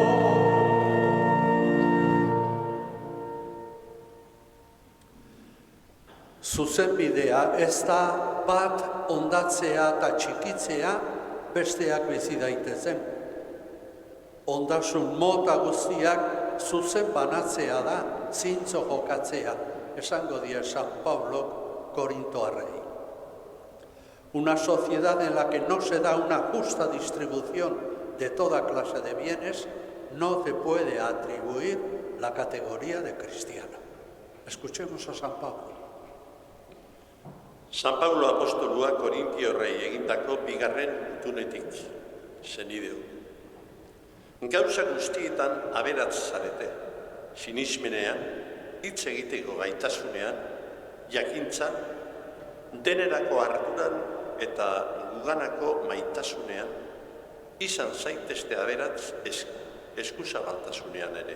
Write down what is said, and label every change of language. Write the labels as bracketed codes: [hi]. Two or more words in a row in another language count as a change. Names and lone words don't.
[eu] Zuzenbidea ez da bat ondatzea eta txikitzea besteak bizi daitezen. Ondasun mota guztiak zuzen banatzea da, zintzo jokatzea, esango die San Pablo Korintoarrei. [es] Una sociedad en la que no se da una justa distribución de toda clase de bienes no se puede atribuir la categoría de cristiano. Escuchemos a San Pablo. [eu] San Paulo apostolua Korintiorrei egindako bigarren tunetik, senideo. Gauza guztietan aberats zarete, sinismenean, hitz egiteko gaitasunean, jakintzan, denerako arduran eta guganako maitasunean, izan zaitezte aberats eskuzabaltasunean ere.